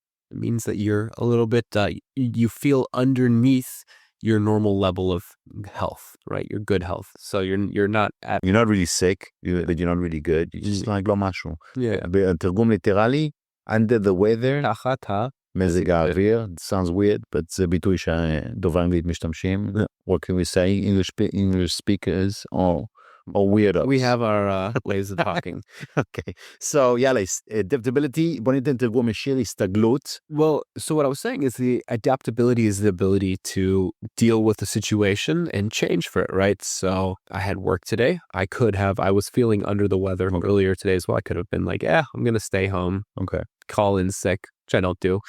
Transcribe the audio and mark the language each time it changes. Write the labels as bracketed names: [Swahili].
[English] It means that you're a little bit, you feel underneath your normal level of health, right? Your good health. So you're not at... You're not really sick, but you're not really good. You're just like [Hebrew] לא משהו. [English] Yeah. [Hebrew] תרגום ליטרלי, [English] under the weather. [Hebrew] תחת מזג האוויר. [English] It sounds weird, but [Hebrew] זה ביטוי שדובר אנגלית משתמשים. [English] What can we say? English speakers or weirdos. We have our ways of talking. Okay. [Hebrew] So, יאללה, adaptability, בוא ניתן תרגום ישיר, הסתגלות. [English] Well, so what I was saying is the adaptability is the ability to deal with the situation and change for it, right? So I had work today. I was feeling under the weather earlier today as well. I could have been like, I'm going to stay home. Okay. Call in sick, which I don't do.